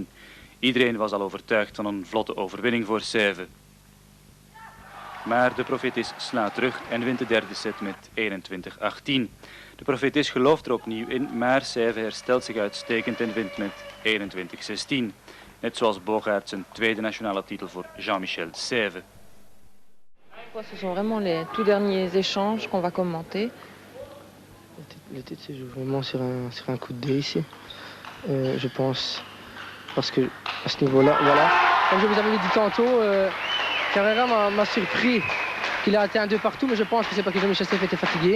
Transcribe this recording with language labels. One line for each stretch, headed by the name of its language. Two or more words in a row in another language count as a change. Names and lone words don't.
Dutch: Iedereen was al overtuigd van een vlotte overwinning voor Sève. Maar De Profetis slaat terug en wint de derde set met 21-18. De Profetis gelooft er opnieuw in, maar Sève herstelt zich uitstekend en wint met 21-16. Net zoals Bogaert zijn tweede nationale titel voor Jean-Michel Sève.
French: Ce sont vraiment les tout derniers échanges qu'on va commenter. Le titre se joue vraiment sur un coup de dé ici. Je pense, parce que à ce niveau-là, voilà. Comme je vous avais dit tantôt, Carrera m'a surpris qu'il a atteint 2 partout, mais je pense que c'est parce que Jean-Michel Sève était fatigué.